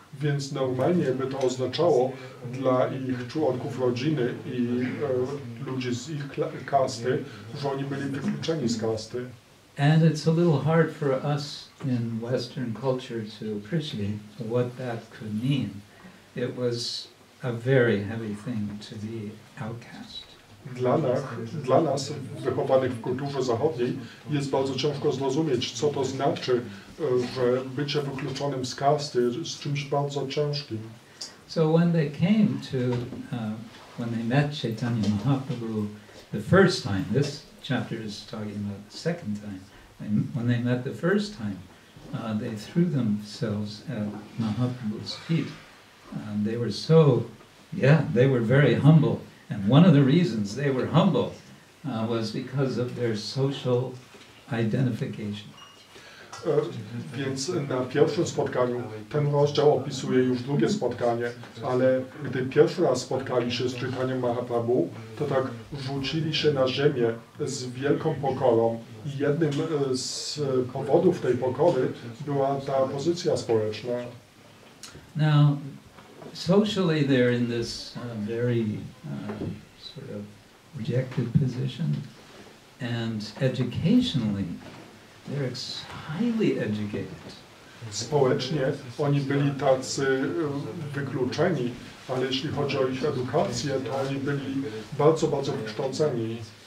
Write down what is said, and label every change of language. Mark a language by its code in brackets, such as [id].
[pl] Więc normalnie by to oznaczało dla ich członków rodziny i ludzi z ich kasty, że oni byli wykluczeni z kasty. [en] And it's a little hard for us in Western culture to appreciate what that could mean. It was a very heavy thing to be outcast. [pl] Dla nas, wychowanych w kulturze zachodniej, jest bardzo ciężko zrozumieć, co to znaczy, że bycie wykluczonym z kasty jest czymś bardzo ciężkim. [en] So when they came to, when they met Chaitanya Mahaprabhu the first time, this chapter is talking about the second time, and when they met the first time, they threw themselves at Mahaprabhu's feet. They were they were very humble. And one of the reasons they were humble was because of their social identification. [pl] Więc na pierwszym spotkaniu, ten rozdział opisuje już drugie spotkanie, ale gdy pierwszy raz spotkali się z Chaitaniem Mahaprabhu, to tak rzucili się na ziemię z wielką pokorą i jednym z powodów tej pokory była ta pozycja społeczna. [en] Now, socially they're in this very sort of rejected position, and educationally they're highly educated. [pl] Społecznie oni byli tacy wykluczeni, ale jeśli chodzi o ich edukację, to oni byli bardzo, bardzo wykształceni.